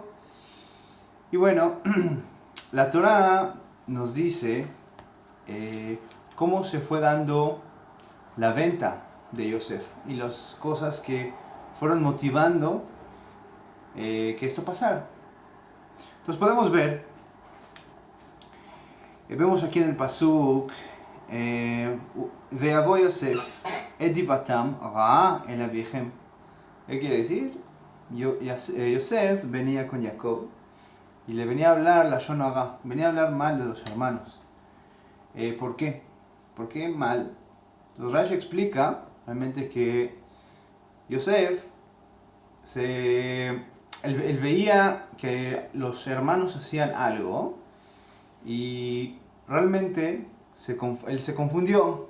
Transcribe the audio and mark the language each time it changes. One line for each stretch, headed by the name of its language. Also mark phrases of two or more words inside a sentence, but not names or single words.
Spanish: Y bueno, la Torá nos dice cómo se fue dando la venta de Yosef y las cosas que fueron motivando que esto pasara. Entonces podemos ver, vemos aquí en el pasuk,
Hebrew: ויבא יוסף את דבתם רעה אל אביהם.
Spanish: ¿Qué quiere decir? Yosef venía con Jacob y le venía a hablar la Shon-Hara, venía a hablar mal de los hermanos. ¿Por qué? ¿Por qué mal? Entonces Rashi explica realmente que Yosef, él veía que los hermanos hacían algo y realmente él se confundió.